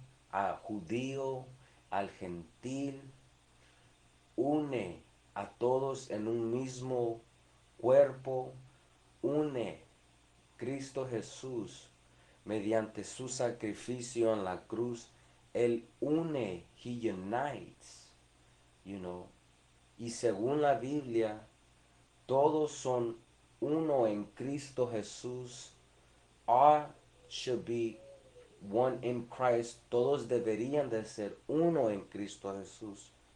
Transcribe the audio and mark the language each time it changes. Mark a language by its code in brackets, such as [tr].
[es] al judío, al gentil, une a todos en un mismo cuerpo, une Cristo Jesús mediante su sacrificio en la cruz. Él une, he unites, y según la Biblia, todos son uno en Cristo Jesús. [en] All should be one in Christ. [es] Todos deberían de ser uno en Cristo Jesús.